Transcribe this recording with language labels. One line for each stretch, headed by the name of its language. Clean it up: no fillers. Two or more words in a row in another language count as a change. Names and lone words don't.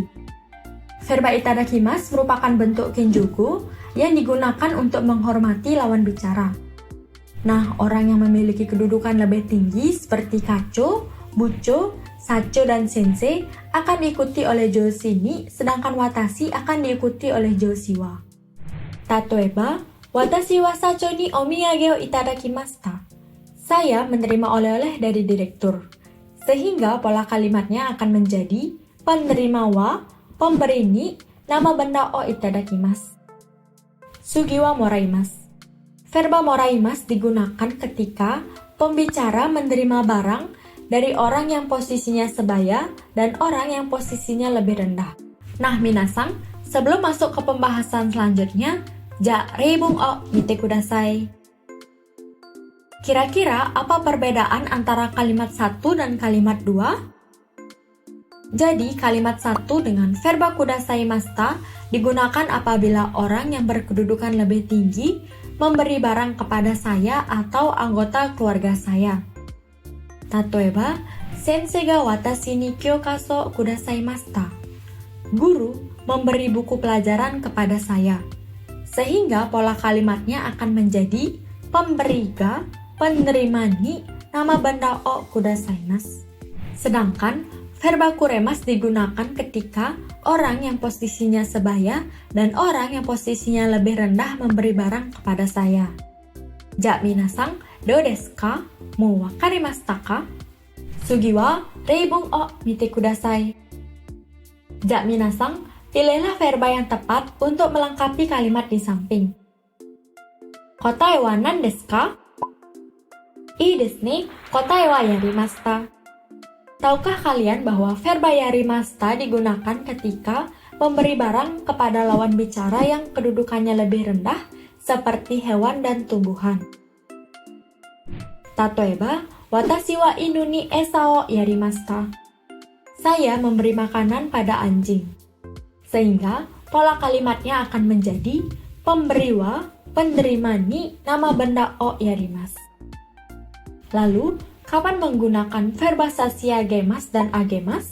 Indonesian: Verba itadakimasu merupakan bentuk kenjuku yang digunakan untuk menghormati lawan bicara. Nah, orang yang memiliki kedudukan lebih tinggi seperti
Japanese: 課長、部長、社長,
Indonesian: dan sensei akan diikuti oleh
Japanese: 助詞に,
Indonesian: sedangkan watashi akan diikuti oleh
Japanese: 助詞は. 例えば、私は社長にお土産をいただきました.
Indonesian: Saya menerima oleh-oleh dari direktur. Sehingga pola kalimatnya akan menjadi penerima wa, pemberi ni, nama benda
Japanese: をいただきます. 次はもらいます.
Indonesian: Verba moraimasu digunakan ketika pembicara menerima barang dari orang yang posisinya sebaya dan orang yang posisinya lebih rendah. Nah, minasan, sebelum masuk ke pembahasan selanjutnya,
Japanese: じゃ、例文を見てください.
Indonesian: Kira-kira apa perbedaan antara kalimat 1 dan kalimat 2? Jadi, kalimat 1 dengan verba kudasaimashita digunakan apabila orang yang berkedudukan lebih tinggi memberi barang kepada saya atau anggota keluarga saya.
Japanese: 例えば、先生が私に教科書くださいました.
Indonesian: Guru memberi buku pelajaran kepada saya. Sehingga pola kalimatnya akan menjadi pemberi ga, penerima ni, nama benda
Japanese: をくださいます.
Indonesian: Sedangkan verba kuremasu digunakan ketika orang yang posisinya sebaya dan orang yang posisinya lebih rendah memberi barang kepada saya.
Japanese: じゃ、皆さん、どうですか? もう分かりましたか？次は例文を見てください. じゃ、皆さん,
Indonesian: pilihlah verba yang tepat untuk melengkapi kalimat di samping.
Japanese: 答えは何ですか？いいですね、答えはやりました.
Indonesian: Tahukah kalian bahwa verba yarimashita digunakan ketika memberi barang kepada lawan bicara yang kedudukannya lebih rendah seperti hewan dan tumbuhan?
Japanese: 例えば、私は犬に餌をやりました.
Indonesian: Saya memberi makanan pada anjing. Sehingga pola kalimatnya akan menjadi pemberi wa, penerima ni, nama benda
Japanese: をやります.
Indonesian: Lalu, kapan menggunakan verba sashiagemas dan agemas?